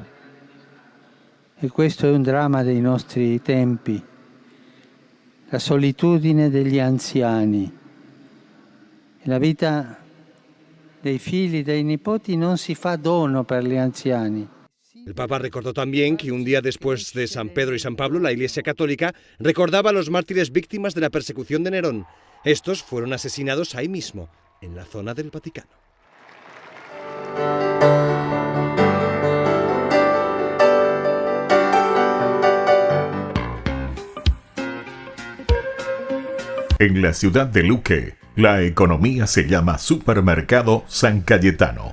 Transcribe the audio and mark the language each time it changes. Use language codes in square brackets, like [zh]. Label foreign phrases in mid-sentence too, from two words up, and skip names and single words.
[it] E questo è un dramma dei nostri tempi, la solitudine degli anziani. La vita dei figli, dei nipoti non si fa dono per gli anziani. [es] El Papa recordó también que un día después de San Pedro y San Pablo, la Iglesia Católica recordaba a los mártires víctimas de la persecución de Nerón. Estos fueron asesinados ahí mismo, en la zona del Vaticano. En la ciudad de Luque, la economía se llama Supermercado San Cayetano.